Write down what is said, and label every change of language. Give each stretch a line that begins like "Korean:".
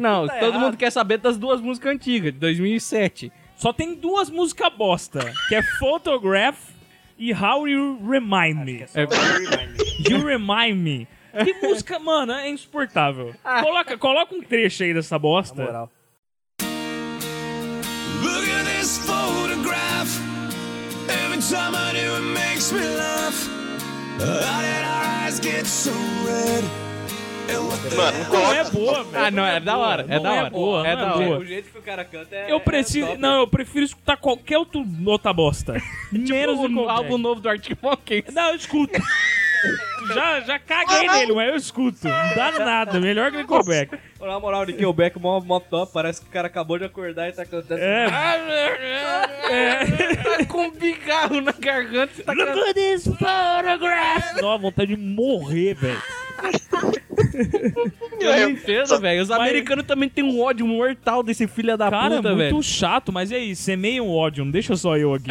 Portuguese: Não, tá todo errado. Mundo quer saber das duas músicas antigas, de 2007. Só tem duas músicas bosta, que é Photograph e How You Remind Me. Acho que é só You Remind Me. Que música, mano, é insuportável. Coloca um trecho aí dessa bosta. Na moral.
English: Look at this photograph. somebody who makes me laugh. How did our eyes get so red?
Portuguese: Mano, não é boa, velho. Ah, não, é da hora. É da hora. É boa. É da hora. O jeito que o cara canta é. Eu preciso. É não, eu prefiro escutar qualquer outro nota bosta. Tipo, menos o álbum novo do Arctic Monkeys. Não, eu escuto. Já caguei nele, mas eu escuto. Não dá nada. Melhor que o Nickelback. Na moral, o Nickelback, mó top. Parece que o cara acabou de acordar e tá cantando. É. Tá com um bigarro na garganta. Tá
English: look at this photograph.
Portuguese: Nossa, vontade de morrer, velho. Que limpeza, velho. Os americanos também tem um ódio mortal desse filho da cara, puta, velho. Cara, muito chato, mas e aí? Semeia um ódio, não deixa só eu aqui.